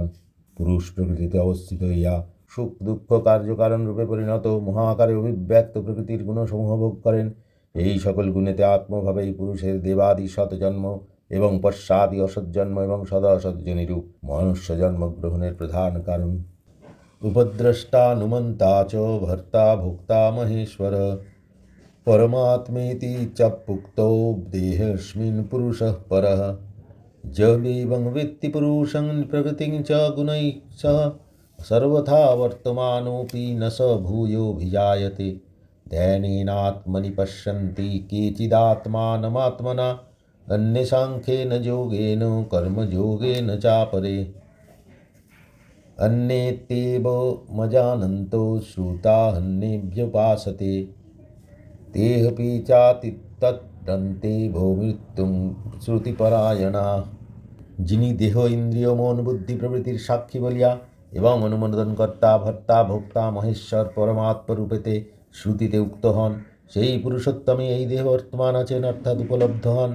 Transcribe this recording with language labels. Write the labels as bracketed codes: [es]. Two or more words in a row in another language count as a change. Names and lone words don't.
[bn] পুরুষ প্রকৃতিতে অবস্থিত হইয়া সুখ দুঃখ কার্যকারণ রূপে পরিণত মহাকারে অভিব্যক্ত প্রকৃতির গুণসমূহ ভোগ করেন। এই সকল গুণেতে আত্মভাবেই পুরুষের দেবাদি সৎজন্ম এবং পশ্চাদি অসৎজন্ম এবং সদাসৎজনিরূপ মনুষ্য জন্ম গ্রহণের প্রধান কারণ। [sa] উপদ্রষ্টানুমন্তা চ ভর্তা ভোক্তা মহেশ্বর परमात्मेति च पुक्तो देहेऽस्मिन् पुरुषः परः जवेवं वेत्ति पुरुषं प्रकृतिं च गुणैः सह सर्वथा वर्तमानोऽपि न स भूयोऽभिजायते। ध्यानेनात्मनि पश्यन्ति केचिदात्मानमात्मना अन्ये साङ्ख्येन योगेन कर्मयोगेन चापरे अन्येत्येवमजानन्तो श्रुतान्येभ्युपासते तेऽपि चाति तत् বর্তন্তে ভো মৃত্যুং শ্রুতিপরায়ণা। [bn] যিনি দেহ ইন্দ্রিয় মন বুদ্ধি প্রভৃতির সাক্ষী বলিয়া এবং অনুমোদনকর্তা ভর্তা ভোক্তা মহেশ্বর পরমাত্মরূপেতে শ্রুতিতে উক্ত হন, সেই পুরুষোত্তমে এই দেহ বর্তমান আছেন অর্থাৎ উপলব্ধ হন।